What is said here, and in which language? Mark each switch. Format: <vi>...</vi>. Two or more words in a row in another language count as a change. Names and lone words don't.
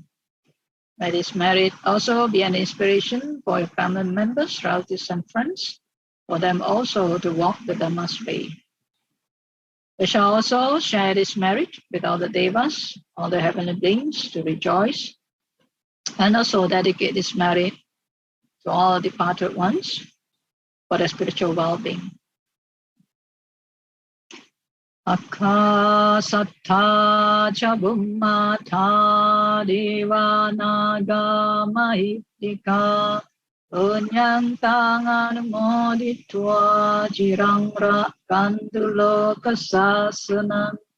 <en>May this merit also be an inspiration for your family members, relatives, and friends, for them also to walk the Dhamma's way. We shall also share this merit with all the devas, all the heavenly beings, to rejoice, and also dedicate this merit to all departed ones for their spiritual well-being.</en> <pi>Akasatta cha bummata deva naga mahitika punyantang anumoditva jirang rakantu lokasasanam.</pi>